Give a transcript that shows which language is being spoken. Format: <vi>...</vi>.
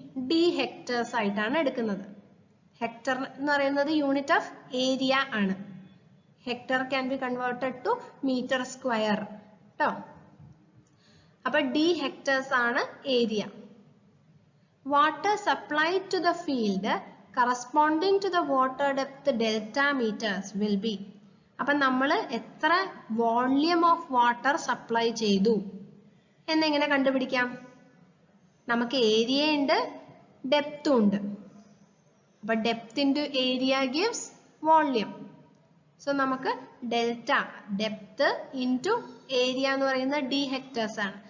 <ml>d hectares ആയിട്ടാണ് എടുക്കുന്നത്. Hectare എന്ന് പറയുന്നത് യൂണിറ്റ് ഓഫ് ഏരിയ ആണ്.</ml> <en>Hectare can be converted to metre square ട്ടോ.</en> <ml>അപ്പൊ d ഹെക്ടേഴ്സ് ആണ് area.</ml> <en>Water supplied to the field corresponding to the water depth delta meters will be.</en> <ml>അപ്പൊ നമ്മൾ എത്ര വോള്യൂം ഓഫ് വാട്ടർ സപ്ലൈ ചെയ്തു എന്നെങ്ങനെ കണ്ടുപിടിക്കാം? നമുക്ക് ഏരിയ ഉണ്ട്, ഡെപ്തും ഉണ്ട്. അപ്പൊ</ml> <en>Depth into area gives volume.</en> <ml>So നമുക്ക് ഡെൽറ്റ ഡെപ്ത് ഇൻറ്റു ഏരിയ എന്ന് പറയുന്നത് d ഹെക്ടേഴ്സ് ആണ്.</ml>